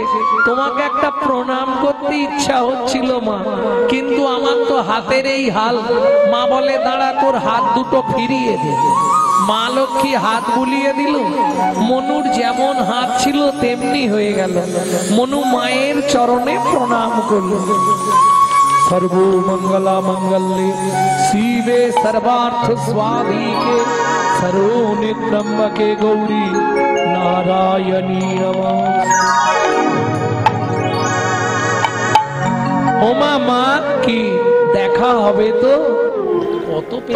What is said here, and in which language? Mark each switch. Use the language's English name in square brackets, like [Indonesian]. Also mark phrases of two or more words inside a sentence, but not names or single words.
[Bangla] তোমাকে একটা প্রণাম করতে ইচ্ছা হচ্ছিল মা, কিন্তু আমার তো হাতের এই হাল। মা বলে দাঁড়া, তোর হাত দুটো ফিরিয়ে দে। মা লক্ষ্মী হাত বুলিয়ে দিল। মনুর যেমন হাত ছিল তেমনি হয়ে গেল। মনু মায়ের চরণে প্রণাম করল। [Sanskrit] सर्वमंगला मंगल्ये शिवे सर्वार्थ स्वाधिके सर्वोनि त्र्यंबके गौरी नारायणी नमः। [Bangla] ও মা, কি দেখা হবে তো? কত